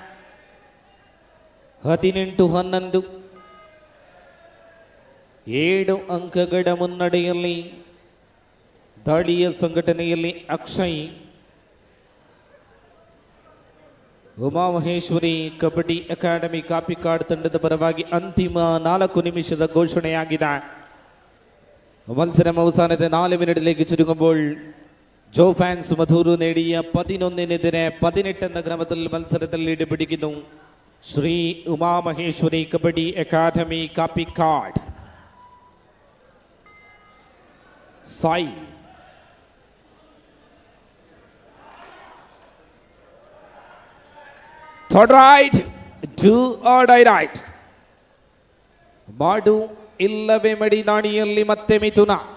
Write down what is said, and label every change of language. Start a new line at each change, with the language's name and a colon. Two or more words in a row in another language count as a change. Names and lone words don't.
Kannada: 18-11 7 ಅಂಕಗಳ ಮುನ್ನಡೆಯಲ್ಲಿ ದಾಳಿಯ ಸಂಘಟನೆಯಲ್ಲಿ ಅಕ್ಷಯ್. ಉಮಾಮಹೇಶ್ವರಿ ಕಬಡ್ಡಿ ಅಕಾಡೆಮಿ ಕಾಪಿಕಾಡ್ ತಂಡದ ಪರವಾಗಿ ಅಂತಿಮ 4 ನಿಮಿಷದ ಘೋಷಣೆಯಾಗಿದೆ.
Malayalam: മത്സര അവസാനത്തെ 4 മിനിറ്റിലേക്ക് ചുരുങ്ങുമ്പോൾ ജോ ഫാൻസ് മധൂരു നേടിയ 11-നെതിരെ 18 എന്ന ക്രമത്തിൽ മത്സരത്തിൽ ലീഡ് പിടിക്കുന്നു ശ്രീ ഉമാമഹേശ്വരി കബഡി അക്കാദമി കാപ്പിക്കാട്.
English: സായി third right, do or die right.
Kannada: ಮಾಡು ಇಲ್ಲವೇ ಮಡಿ ದಾಣಿಯಲ್ಲಿ ಮತ್ತೆ ಮಿಥುನ.